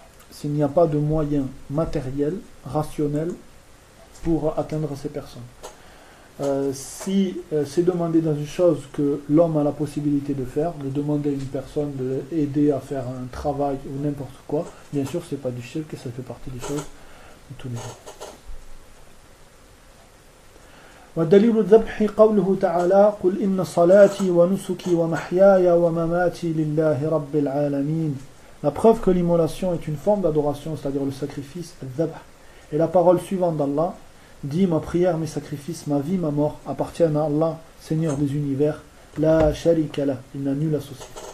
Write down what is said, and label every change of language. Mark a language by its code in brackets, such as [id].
[fr] S'il n'y a pas de moyens matériels, rationnels, pour atteindre ces personnes. Si c'est demandé dans une chose que l'homme a la possibilité de faire, de demander à une personne de l'aider à faire un travail ou n'importe quoi, bien sûr, ce n'est pas du shirk et ça fait partie des choses de tous les jours. [ar] ودليل الذبح قوله تعالى قل إن صلاتي ونسكي ومحياي ومماتي لله رب العالمين. [fr] La preuve que l'immolation est une forme d'adoration, c'est-à-dire le sacrifice, al-dhabh. Et la parole suivante d'Allah dit, ma prière, mes sacrifices, ma vie, ma mort appartiennent à Allah, Seigneur des univers. [ar] La sharika la, [fr] il n'a nul associé.